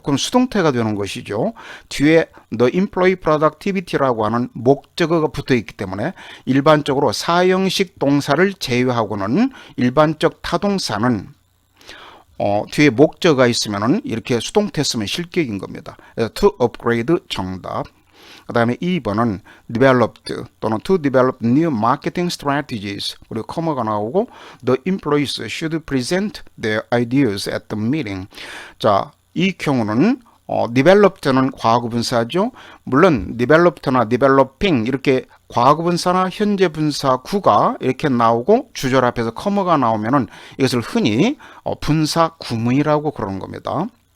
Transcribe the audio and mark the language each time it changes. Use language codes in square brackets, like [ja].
[ko] 그럼 수동태가 되는 것이죠. 뒤에 [en] the employee productivity [ko] 라고 하는 목적어가 붙어 있기 때문에 일반적으로 사형식 동사를 제외하고는 일반적 타동사는 뒤에 목적어가 있으면은 이렇게 수동태 쓰면 실격인 겁니다. [en] to upgrade [ko] 정답. 그 다음에 2번은 developed 또는 [en] to develop new marketing strategies. [ko] 그리고 커머가 나오고 [en] the employees should present their ideas at the meeting. [ko] 자, 이 경우는 developed는 과거분사죠. 물론 developed나 developing 이렇게 과거분사나 현재분사 구가 이렇게 나오고 주절 앞에서 커머가 나오면은 이것을 흔히 분사 구문이라고 그러는 겁니다.